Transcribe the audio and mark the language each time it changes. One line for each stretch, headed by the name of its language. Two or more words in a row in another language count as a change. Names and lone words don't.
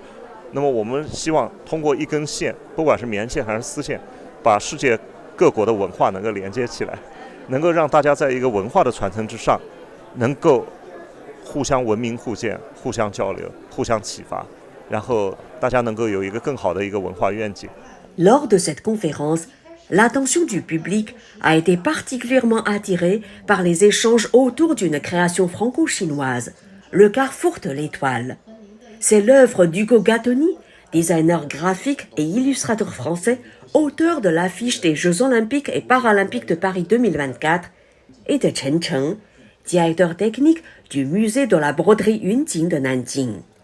Chinese: 那么我们希望通过一根线，不管是棉线还是丝线，把世界各国的文化能够连接起来。能够让大家在一个文化的传承之上，能够互相文明互鉴、互相交流、互相启发，然后大家能够有一个更好的一个文化愿景。
French: Lors de cette conférence, l'attention du public a été particulièrement attirée par les échanges autour d'une création franco-chinoise, le Carrefour de l'Étoile. C'est l'œuvre d'Hugo Gattoni, designer graphique et illustrateur français, auteur de l'affiche des Jeux olympiques et paralympiques de Paris 2024, et de Chen Cheng, directeur technique du musée de la broderie Yunjing de Nanjing.